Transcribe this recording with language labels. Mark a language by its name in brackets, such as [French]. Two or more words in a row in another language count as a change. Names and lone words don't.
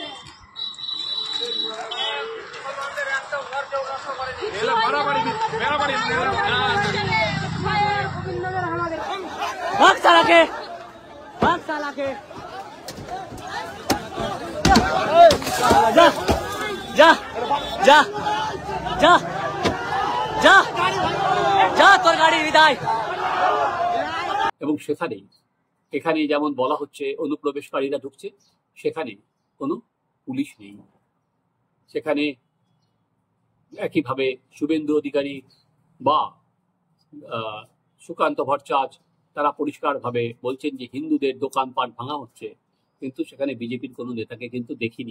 [Hindi] भाग साला के, भाग साला के, जा जा जा जा जा जा [Bangla] তোর গাড়ি বিদায়। এবং এখানে যেমন বলা হচ্ছে অনুপ্রবেশকারীরা ঢুকছে, সেখানে কোনো পুলিশ নেই। সেখানে একইভাবে শুভেন্দু অধিকারী বা সুকান্ত ভট্টাচার্য তারা পরিষ্কারভাবে বলছেন যে হিন্দুদের দোকানপাট ভাঙা হচ্ছে, কিন্তু সেখানে বিজেপির কোনো নেতাকে কিন্তু দেখিনি।